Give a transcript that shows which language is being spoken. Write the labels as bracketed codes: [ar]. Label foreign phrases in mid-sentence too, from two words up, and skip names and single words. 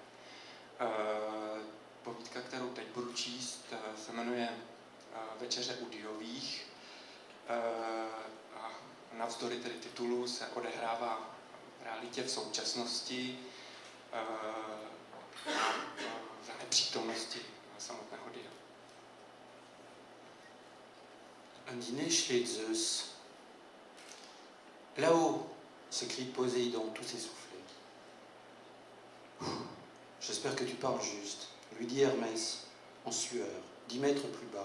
[cs] Povídka, kterou teď budu číst, se jmenuje Večeře u Diových a navzdory tedy titulu se odehrává v realitě v současnosti za nepřítomnosti samotného dia. [fr] Un dîner chez les Zeus. Là-haut, s'écrie Poséidon, tout s'essoufflé. J'espère que tu parles juste, lui dit Hermès, en sueur, 10 mètres plus bas.